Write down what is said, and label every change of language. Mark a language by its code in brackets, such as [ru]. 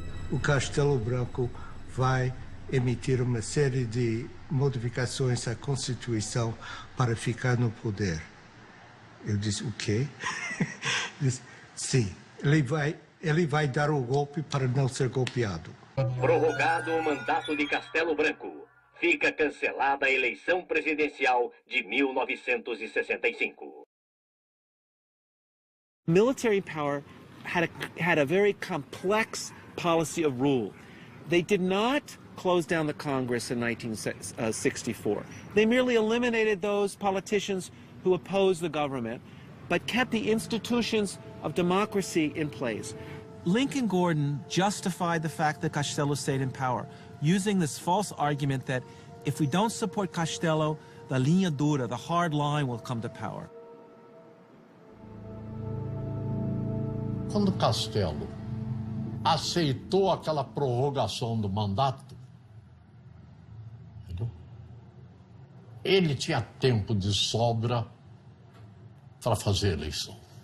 [pt] O Castelo Branco vai emitir uma série de modificações à Constituição para ficar no poder. Eu disse, o quê? Disse, sim, ele vai dar o golpe para não ser golpeado. Prorrogado o mandato de Castelo Branco. Fica cancelada a eleição presidencial de 1965. [en] Military power had a very complex policy of rule. They did not close down the Congress in 1964. They merely eliminated those politicians who opposed the government, but kept the institutions of democracy in place. Lincoln Gordon justified the fact that Castello stayed in power, using this false argument that if we don't support Castello, the linha dura, the hard line, will come to power. [pt] Quando Castello aceitou aquela prorrogação do mandato, ele tinha tempo de sobra para fazer a eleição.